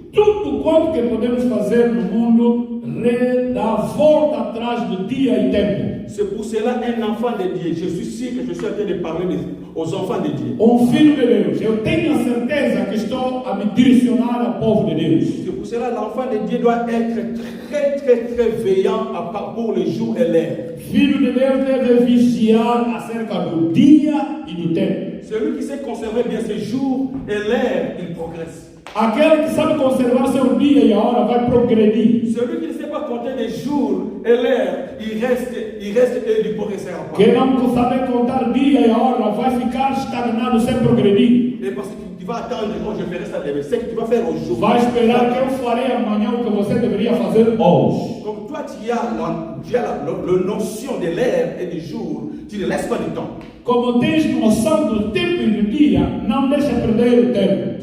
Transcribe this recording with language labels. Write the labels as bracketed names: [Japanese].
[Portuguese] tudo quanto que podemos fazer no mundo dá volta atrás do dia e tempo. [French] C'est pour cela un enfant de Dieu. Je suis sûr que je suis en train de parler aux enfants de Dieu. [Portuguese] Filho de Deus. Eu tenho a certeza que estou a me direcionar ao povo de Deus. [French] C'est pour cela que l'enfant de Dieu doit être très veillant pour le jour et l'heure. [Portuguese] Filho de Deus deve vigiar acerca do dia e do tempo. [French] Celui qui sait conserver bien ses jours et l'heure, il progresse. [Portuguese] Aquele que sabe conservar seu dia e a hora vai progredir. [French] Celui qui ne sait pas compter les jours et l'heure, il reste et il ne progressera pas. [Portuguese] Quem não saber contar dia e a hora vai ficar estagnado sem progredir. [French] Et parce que tu vas attendre quand je ferai ça demain, c'est que tu vas faire aujourd'hui. [Portuguese] Vai esperar que eu farei amanhã o que você deveria fazer hoje. [French] Comme toi tu as la notion de l'heure et du jour, tu ne laisses pas du temps. [Portuguese] Como tens noção do tempo e do dia, não deixa perder o tempo.